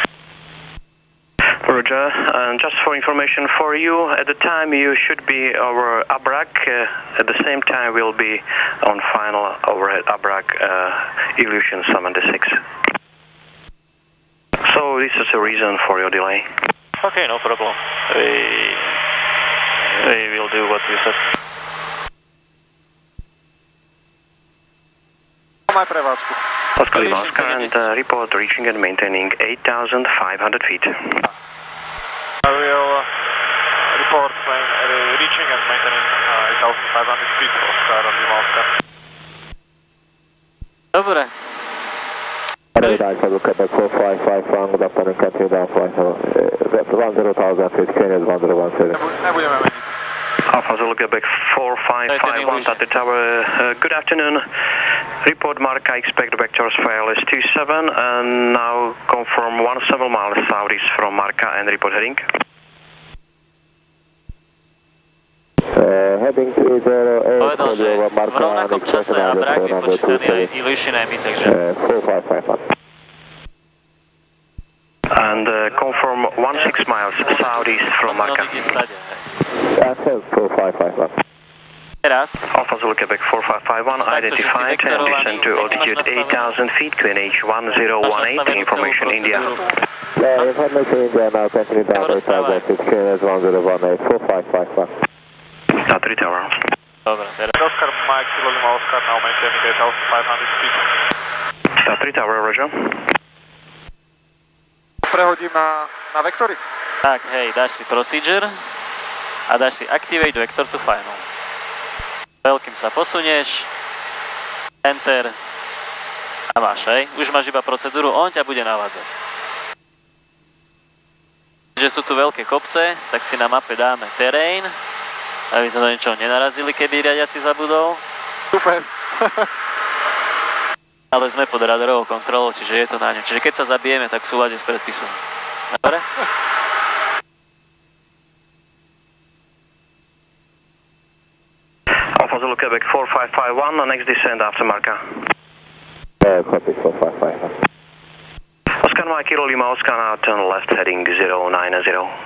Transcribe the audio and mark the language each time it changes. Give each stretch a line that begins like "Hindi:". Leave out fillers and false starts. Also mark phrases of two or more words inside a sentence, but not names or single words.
English: Roger, and just for information for you, at the time you should be over Abrak, at the same time we'll be on final overhead Abrak Illusion 76. So this is the reason for your delay. Okay, no problem. We will do what you said.
Slovak: Máme prevádzku.
English: Oscar Lima, Oscar, and report reaching and maintaining 8,500 feet. I will report reaching and maintaining 8,500 feet, Oscar Lima, Oscar.
Slovak: Dobre.
English: Quebec 455, good afternoon, continue down flight 10,000 feet, QNH 1017.
Slovak: Nebudeme meniť.
English: Alpha Zulu Quebec 4551, Tatry Tower, good afternoon. Report Marca, expect vectors for ILS 27, and now confirm 17 miles southeast from Marca and report heading. Heading 308,
Slovak: Povedal, že v rovnakom čase Abrak vypočítaný aj Illusion aj my, takže...
English: 4551. And confirm 16 miles southeast from Marca. 4551.
Slovak: Teraz.
English: Alpha Zulu Quebec 4551, identified and descend to altitude 8,000 feet, QNH 1018, information India. Information India now, continue down 8,000 feet, QNH 1018, 4551. Tatry Tower.
Slovak: Dobre, teraz.
English: Oscar Mike, Lima, Oscar, now maintaining 8,500 feet. Tatry Tower, roger.
Slovak: Prehodím na vektory. Tak, hej, dáš si procedure a dáš si
English: activate vector to final.
Slovak: Veľkým sa posunieš, enter a máš, hej. Už máš iba procedúru, on ťa bude navádzať. Keďže sú tu veľké kopce, tak si na mape dáme terén, aby sa do niečoho nenarazili, keby riadiaci zabudol. Super. Ale sme pod radarovou kontrolou, čiže je to na ňu. Čiže keď sa zabijeme, tak v súlade s predpisom. Dobre?
English: Alpha Zulu Quebec 4551, next descent after Marca. Copy 4551. Oscar Mike, Lima, Oscar, now turn left heading 090.